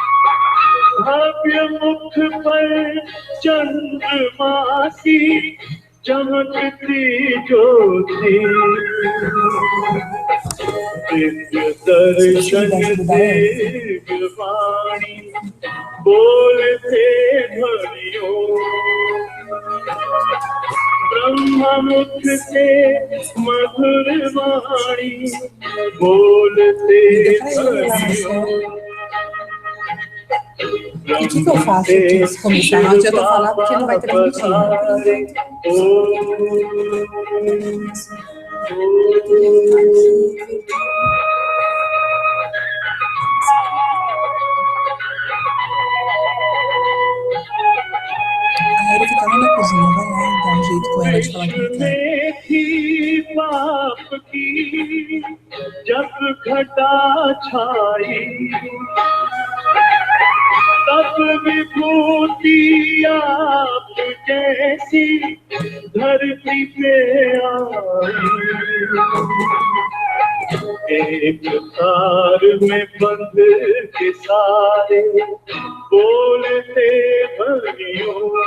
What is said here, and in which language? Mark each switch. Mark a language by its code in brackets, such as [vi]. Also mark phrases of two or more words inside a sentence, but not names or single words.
[hi] भव्य मुख पर चंद्रमासी, चमकती ज्योति दिव्य दर्शन दिव्य वाणी बोलते ध्वनियों ब्रह्ममुख से मधुर वाणी बोलते ध्वनियों [pt] O que eu faço aqui se começar? Não adianta falar porque não vai transmitir. A Eri fica lá na cozinha, vai lá e dá um jeito com ela de falar que não quer. [hi] तब विभूति आप जैसी धरती पे आई एक तार में बंद के सारे बोलते ध्वनियों